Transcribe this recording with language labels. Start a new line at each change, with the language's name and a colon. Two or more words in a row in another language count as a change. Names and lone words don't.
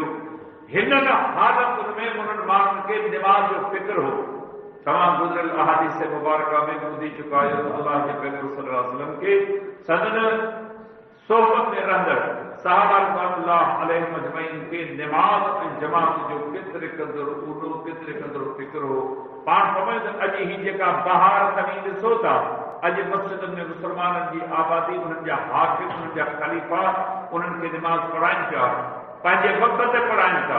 Sindhi: ہن حالت میں انہن مانن کے نماز جو فکر ہو تمام گزرل احادیث مبارکہ میں ॿुधी چکا ہے اللہ کے پیغمبر
Arabic: صلی اللہ علیہ وسلم
Sindhi: کے سدن صحبت میں رہندڑ صحابہ
Arabic: رضوان اللہ علیہم اجمعین
Sindhi: کے نماز ऐं जमात जो केतिरे क़दुरु उॾो केतिरे क़दुरु फिक्र हो। पाण समझ अॼु ही जेका बहार तव्हीं ॾिसो था, अॼु मस्जिदनि में मुस्लमाननि जी आबादी, उन्हनि जा हाकिम, उन्हनि जा ख़लीफ़ा उन्हनि खे निमाज़ पढ़ाइनि पिया, पंहिंजे वक़्त ते पढ़ाइनि था।